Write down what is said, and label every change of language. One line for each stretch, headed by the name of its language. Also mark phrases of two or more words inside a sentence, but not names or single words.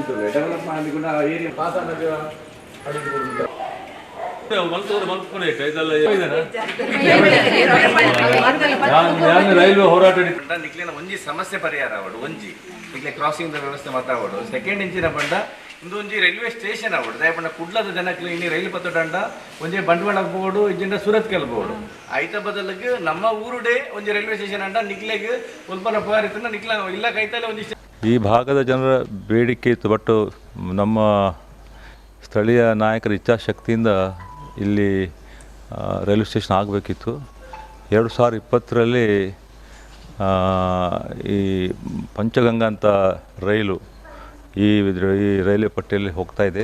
Kannada: ರೈಲ್ವೆ ಹೋರಾಟ
Tulu: ನಿಕ್ಲಿನ ಒಂಜಿ ಸಮಸ್ಯೆ ಪರಿಹಾರ ಆವಡು ಒಂಜಿ ನಿಕ್ಲೆ ಕ್ರಾಸಿಂಗ್ ವ್ಯವಸ್ಥೆ ಮಾತಾವಡು ಸೆಕೆಂಡ್ ಇಂಚಿನ ಬಂಡ ಇಂದು ಒಂಜಿ
English: railway station
Tulu: ಆವಡು ದಯಪಂಡ ಕುಡ್ಲದ ಜನಕ್ಕೆ ಇನ್ನಿ ರೈಲು ಪತ್ತೊಡಂಡ ಒಂಜಿ ಬಂಡವಾಳ ಬೋರ್ಡು ಇಜ್ಜಿಂದ ಸೂರತ್ ಕೆಲ್ಬೋದು ಐತ ಬದಲಿಗೆ ನಮ್ಮ ಊರುಡೆ ಒಂಜಿ
English: railway station
Tulu: ಅಂಡ ನಿಕ್ಲೆಗೆ ಉಲ್ಪನ ಪೋರಿತ ನಿಕ್ಲ ಇಲ್ಲ ಕೈತಲೆ ಒಂಜಿ
Kannada: ಈ ಭಾಗದ ಜನರ ಬೇಡಿಕೆ ಇತ್ತು. ಬಟ್ ನಮ್ಮ ಸ್ಥಳೀಯ ನಾಯಕರ ಇಚ್ಛಾಶಕ್ತಿಯಿಂದ ಇಲ್ಲಿ ರೈಲ್ವೆ ಸ್ಟೇಷನ್ ಆಗಬೇಕಿತ್ತು. 2020ರಲ್ಲಿ ಈ ಪಂಚಗಂಗಾ ಅಂತ ರೈಲು ಈ ರೈಲ್ವೆ ಪಟ್ಟಿಯಲ್ಲಿ ಹೋಗ್ತಾ ಇದೆ.